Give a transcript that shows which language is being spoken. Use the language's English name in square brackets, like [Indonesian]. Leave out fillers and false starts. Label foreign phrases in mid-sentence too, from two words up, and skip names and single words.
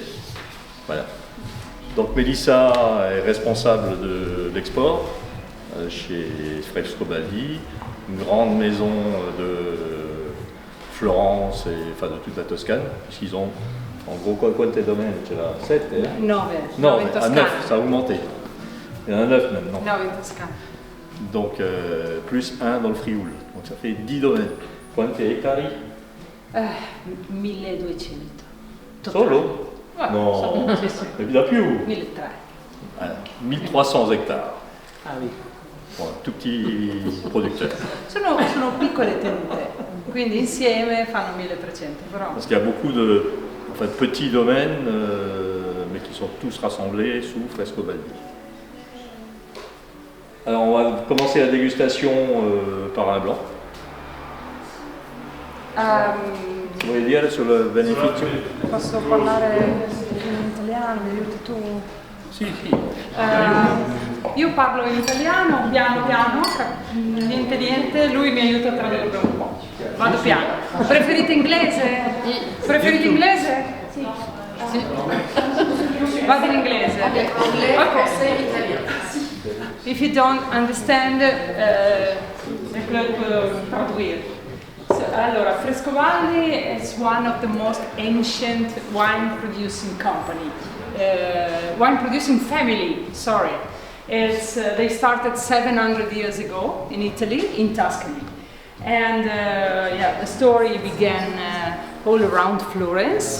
[French] Voilà. Donc Mélissa est responsable de l'export chez Frescobaldi, une grande maison de Florence et enfin de toute la Toscane, puisqu'ils ont en gros quanti domaine, [Italian] c'è la 7 9 9, in [French] à 9, ça a augmenté. Il y en a 9 maintenant. 9 in Toscane. Donc plus 1 dans le Frioul, donc ça fait 10 domaines. [Italian] Quanti ettari? 1200. Solo? No, ne da più. 1300. [French] Voilà, 1300 hectares. Ah oui. Bon, tout petit producteur. [Italian] Sono piccole tenute, quindi insieme fanno 1300. Però. [French] Parce qu'il y a beaucoup de petits domaines, mais qui sont tous rassemblés sous Frescobaldi. Alors on va commencer la dégustation par un blanc. [Italian] Vuoi dire sul beneficio? Posso parlare in italiano, mi aiuti tu? Sì. Io parlo in italiano, piano piano, niente, lui mi aiuta a tradurre un po'. Vado piano. Preferite inglese? Preferite inglese? Sì. Vado in inglese. Ok. [English] If you don't understand, [Italian] tradurre. [English] Allora, Frescobaldi is one of the most ancient wine producing company. Wine producing family, sorry. They started 700 years ago in Italy, in Tuscany. And the story began all around Florence.